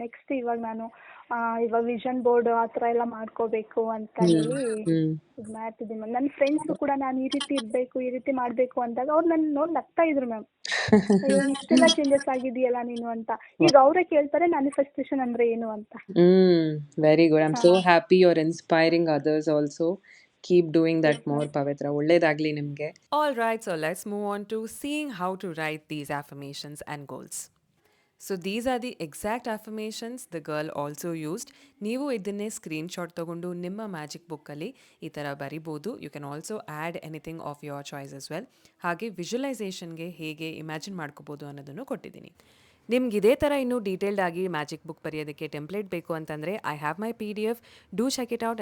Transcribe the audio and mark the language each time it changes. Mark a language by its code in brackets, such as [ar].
[kn] Next ಇವಾಗ ನಾನು ಇವಾಗ ವಿಷನ್ ಬೋರ್ಡ್ ಆ ಥರ ಎಲ್ಲ ಮಾಡ್ಕೋಬೇಕು ಅಂತ ಹೇಳಿ ಇದು ಮಾಡ್ತಿದ್ದೀನಿ ಮ್ಯಾಮ್. ನನ್ನ ಫ್ರೆಂಡ್ಸು ಕೂಡ ನಾನು ಈ ರೀತಿ ಇರಬೇಕು, ಈ ರೀತಿ ಮಾಡಬೇಕು ಅಂದಾಗ ಅವ್ರು ನನ್ನ ನೋಡಿ ನಗ್ತಾ ಇದ್ರು ಮ್ಯಾಮ್. ಇಷ್ಟೆಲ್ಲ ಚೇಂಜಸ್ ಆಗಿದೆಯಲ್ಲ ನೀನು ಅಂತ. ಈಗ ಅವರೇ ಕೇಳ್ತಾರೆ ಮ್ಯಾನಿಫೆಸ್ಟೇಷನ್ ಅಂದರೆ ಏನು ಅಂತ. [en] Very good. I'm so happy you're inspiring others also. Keep doing that more, Pavitra. [kn] ಒಳ್ಳೇದಾಗ್ಲಿ ನಿಮಗೆ. [en] All right, so let's move on to seeing how to write these affirmations and goals. So these are the exact affirmations the girl also used. [kn] ನೀವು ಇದನ್ನೇ screenshot ತಗೊಂಡು ನಿಮ್ಮ magic ಬುಕ್ಕಲ್ಲಿ ಈ ಥರ ಬರಿಬೋದು. [en] You can also add anything of your choice as well. [kn] ಹಾಗೆ ವಿಜುವಲೈಸೇಷನ್ಗೆ ಹೇಗೆ ಇಮ್ಯಾಜಿನ್ ಮಾಡ್ಕೋಬೋದು ಅನ್ನೋದನ್ನು ಕೊಟ್ಟಿದ್ದೀನಿ. ನಿಮ್ಗೆ ಇದೇ ಥರ ಇನ್ನೂ ಡೀಟೇಲ್ಡ್ ಆಗಿ ಮ್ಯಾಜಿಕ್ ಬುಕ್ ಬರೆಯೋದಕ್ಕೆ ಟೆಂಪ್ಲೇಟ್ ಬೇಕು ಅಂತಂದರೆ [en] I have my PDF. Do check it out.